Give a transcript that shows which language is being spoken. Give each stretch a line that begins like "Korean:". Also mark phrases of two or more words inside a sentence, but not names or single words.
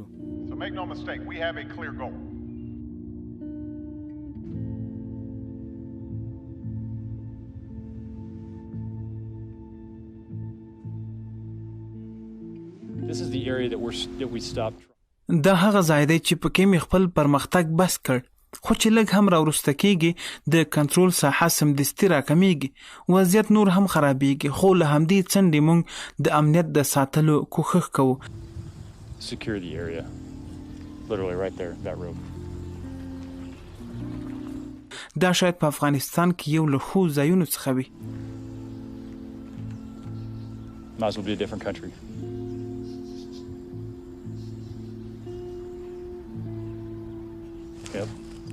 English: So make no mistake, we have a clear goal. This is the area that we stopped.
Pashto: دا هغه ځای دی چې پکې مې خپل پرمختګ بس کړ، خو چې لږ هم راورسته کېږي د کنټرول ساحه سمدستي راکمیږي، وضعیت نور هم خرابېږي، خو له همدې څنډې موږ د امنیت د ساتلو کوښښ کوو.
English: Secure the area. Literally right there, that road.
Pashto: دا شاید په افغانستان کې یو له ښو ځایونو څخه وي.
English: Might as well be a different country. Yep.